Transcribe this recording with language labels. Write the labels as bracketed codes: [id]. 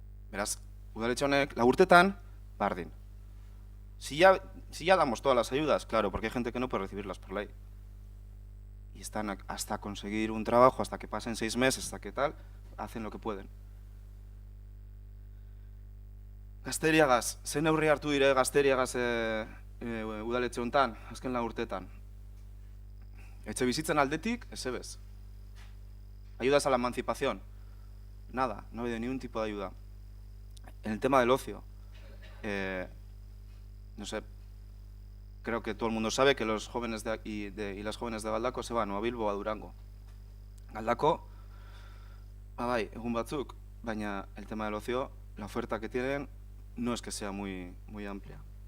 [es] Verás, [eu] udaletxe honek, laburtetan, bardin. [es] Si ya damos todas las ayudas, claro, porque hay gente que no puede recibirlas por ley. Y están hasta conseguir un trabajo, hasta que pasen 6 meses, hasta que tal, hacen lo que pueden. [eu] Gazteriagaz, ze neurri hartu dire Gazteriagaz udaletxe hontan, azken la urtetan. Etxe bizitzen aldetik, ezebez. [es] Ayudas a la emancipación. Nada, no ha habido ni un tipo de ayuda. En el tema del ocio, no sé, creo que todo el mundo sabe que los jóvenes y las jóvenes de Galdako se van o a Bilbo o a Durango. Galdako, [eu] bai, egun batzuk, [es] baina el tema del ocio, la oferta que tienen no es que sea muy amplia.